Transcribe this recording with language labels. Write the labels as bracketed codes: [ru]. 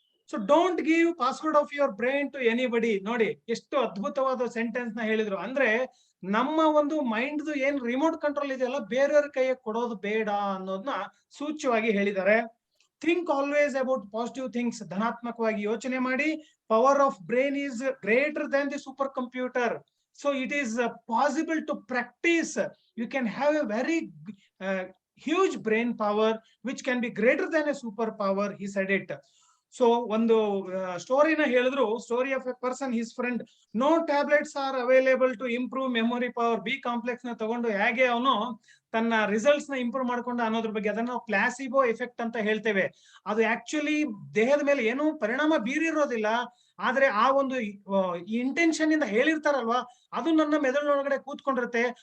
[en] So don't give password of your brain to anybody. [kn] ನೋಡಿ ಎಷ್ಟು ಅದ್ಭುತವಾದ ಸೆಂಟೆನ್ಸ್ ನ ಹೇಳಿದ್ರು. ಅಂದ್ರೆ ನಮ್ಮ ಒಂದು ಮೈಂಡ್ ಏನ್ ರಿಮೋಟ್ ಕಂಟ್ರೋಲ್ ಇದೆಯಲ್ಲ, ಬೇರೆಯವ್ರ ಕೈಗೆ ಕೊಡೋದು ಬೇಡ ಅನ್ನೋದನ್ನ ಸೂಚ್ಯವಾಗಿ ಹೇಳಿದ್ದಾರೆ. [en] Think always about positive things. [kn] ಧನಾತ್ಮಕವಾಗಿ ಯೋಚನೆ ಮಾಡಿ. [en] Power of brain is greater than the super computer. So it is possible to practice. You can have a very huge brain power which can be greater than a superpower. He said it. So [kn] ಒಂದು ಸ್ಟೋರಿನ ಹೇಳಿದ್ರು. [en] Story of a person, his friend. No tablets are available to improve memory power. [kn] B complex ನ ತಗೊಂಡು ಹೇಗೆ ಅವನು ತನ್ನ results ನ improve ಮಾಡ್ಕೊಂಡು ಅನ್ನೋದ್ರ ಬಗ್ಗೆ, ಅದನ್ನ ನಾವು ಪ್ಲಾಸಿಬೋ ಎಫೆಕ್ಟ್ ಅಂತ ಹೇಳ್ತೇವೆ. ಅದು ಆಕ್ಚುಲಿ ದೇಹದ ಮೇಲೆ ಏನು ಪರಿಣಾಮ ಬೀರಿರೋದಿಲ್ಲ, ಆದ್ರೆ ಆ ಒಂದು ಇಂಟೆನ್ಷನ್ ಇಂದ ಹೇಳಿರ್ತಾರಲ್ವಾ, ಅದು ನನ್ನ ಮೆದುಳಿನೊಳಗಡೆ ಕೂತ್ಕೊಂಡಿರುತ್ತೆ.